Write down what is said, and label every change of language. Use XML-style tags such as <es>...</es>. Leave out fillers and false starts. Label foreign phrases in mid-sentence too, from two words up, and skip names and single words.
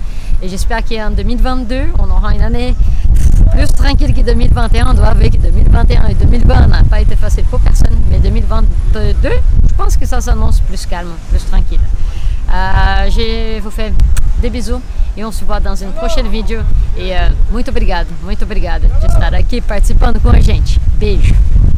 <fr>Et j'espère qu'en 2022, on aura une année plus tranquille que 2021. On doit avouer que 2021 et 2020 n'a pas été facile pour personne, mais 2022, je pense que ça s'annonce plus calme, plus tranquille. Je vous fais des bisous e on se voit dans une prochaine vidéo.</fr> <pt>E muito obrigada de estar aqui participando com a gente. Beijo!</pt>